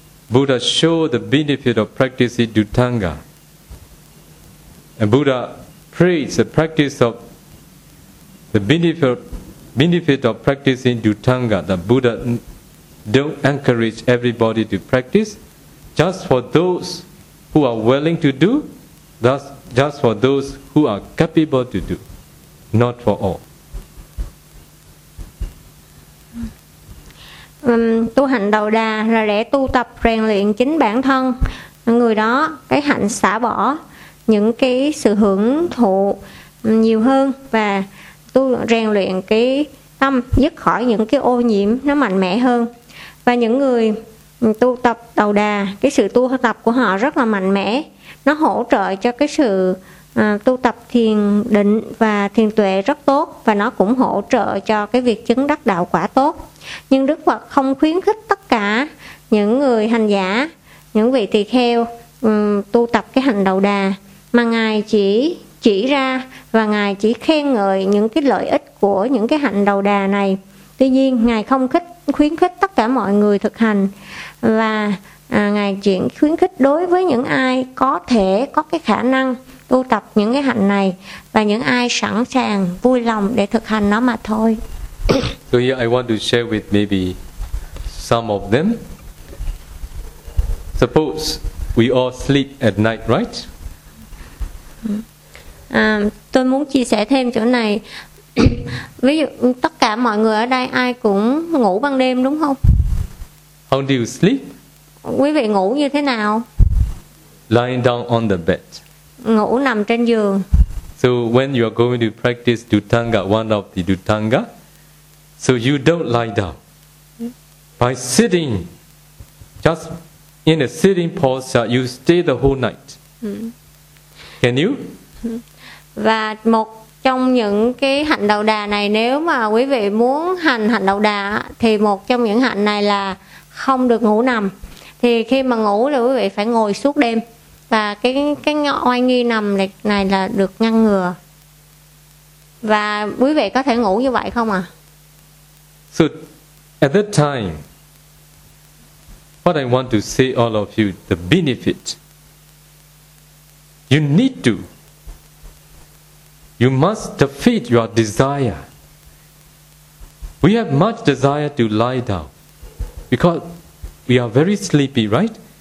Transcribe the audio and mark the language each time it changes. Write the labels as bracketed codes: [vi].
[en] Buddha showed the benefit of practicing Duttanga. And Buddha praised the practice of the benefit of practicing Duttanga. The Buddha don't encourage everybody to practice, just for those who are willing to do, thus just for those who are capable to do, not for all. [vi] Tu hạnh đầu đà là để tu tập rèn luyện chính bản thân người đó, cái hạnh xả bỏ những cái sự hưởng thụ nhiều hơn, và tu rèn luyện cái tâm dứt khỏi những cái ô nhiễm nó mạnh mẽ hơn. Và những người tu tập đầu đà, cái sự tu tập của họ rất là mạnh mẽ, nó hỗ trợ cho cái sự tu tập thiền định và thiền tuệ rất tốt, và nó cũng hỗ trợ cho cái việc chứng đắc đạo quả tốt. Nhưng Đức Phật không khuyến khích tất cả những người hành giả, những vị tỳ kheo tu tập cái hạnh đầu đà, mà Ngài chỉ ra và Ngài chỉ khen ngợi những cái lợi ích của những cái hạnh đầu đà này. Tuy nhiên, Ngài không khuyến khích tất cả mọi người thực hành, và Ngài chỉ khuyến khích đối với những ai có thể có cái khả năng tu tập những cái hạnh này và những ai sẵn sàng vui lòng để thực hành nó mà thôi. [en] So here I want to share with maybe some of them. Suppose we all sleep at night, right? [vi] Tôi muốn chia sẻ thêm chỗ này. Ví dụ tất cả mọi người ở đây ai cũng ngủ ban đêm đúng không? [en] How do you sleep? [vi] Quý vị ngủ như thế nào? [en] Lying down on the bed. [vi] Ngủ nằm trên giường. [en] So when you are going to practice Duttanga, one of the Duttanga, so you don't lie down. by sitting, just in a sitting posture, you stay the whole night. Can you? [vi] Và một trong những cái hạnh đầu đà này, nếu mà quý vị muốn hành hạnh đầu đà thì một trong những hạnh này là không được ngủ nằm. Thì khi mà ngủ thì quý vị phải ngồi suốt đêm. Và cái oai nghi nằm này là được ngăn ngừa. Và quý vị có thể ngủ như vậy không ạ? [en] So at that time, what I want to say all of you, the benefit, you need to, you must defeat your desire. We have much desire to lie down because we are very sleepy, right?